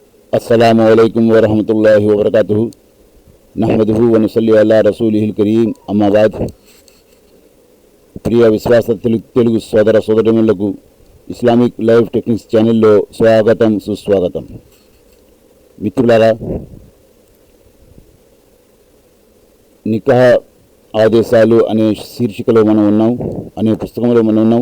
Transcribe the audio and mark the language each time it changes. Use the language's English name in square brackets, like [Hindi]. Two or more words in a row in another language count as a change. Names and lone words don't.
[Arabic] السلام عليكم ورحمة الله وبركاته نحمده ونصلي على رسوله الكريم أما بعد. [Telugu] ప్రియ విశ్వాస తెలుగు సోదర సోదరీమణులకు ఇస్లామిక్ లైవ్ టెక్నిక్స్ ఛానల్లో స్వాగతం సుస్వాగతం. మిత్రులారా, నికాహ ఆదేశాలు అనే శీర్షికలో మనం ఉన్నాం, అనే పుస్తకంలో మనం ఉన్నాం.